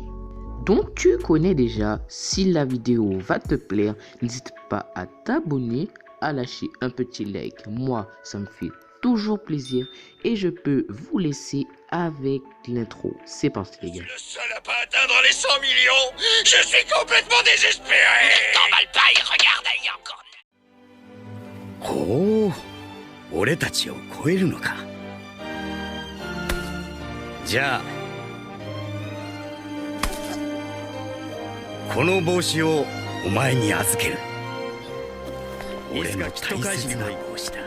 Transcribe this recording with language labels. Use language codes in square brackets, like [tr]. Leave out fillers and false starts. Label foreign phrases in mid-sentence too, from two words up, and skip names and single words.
[fr] Donc tu connais déjà, si la vidéo va te plaire, n'hésite pas à t'abonner, à lâcher un petit like. Moi, ça me fait toujours plaisir et je peux vous laisser avec l'intro. C'est parti les gars. Je suis le seul à pas atteindre les 100 millions. Je suis complètement désespéré. Ne t'emballe pas et regarde, il y a encore... [ja] ほう、俺たちを超えるのか。じゃあこの帽子をお前に預ける。俺の大切な帽子だ。